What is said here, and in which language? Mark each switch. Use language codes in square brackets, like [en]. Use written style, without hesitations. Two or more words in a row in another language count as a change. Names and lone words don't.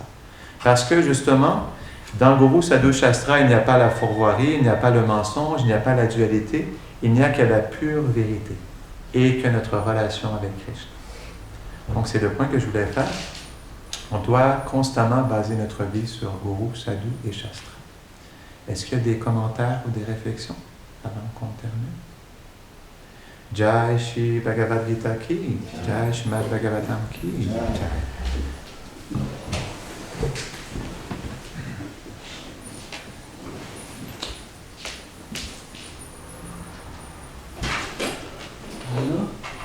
[fr] Parce que justement, dans [sa] Guru, Sadhu, Shastra, [fr] il n'y a pas la fourvoirie, il n'y a pas le mensonge, il n'y a pas la dualité, il n'y a que la pure vérité et que notre relation avec Krishna. Donc c'est le point que je voulais faire. On doit constamment baser notre vie sur [sa] Guru, Sadhu [fr] et Shastra. Est-ce qu'il y a des commentaires ou des réflexions avant qu'on termine? [hi] Jai Shri Bhagavad Gita ki, Jai Shrimad Bhagavatam ki, Jai. [fr] Voilà.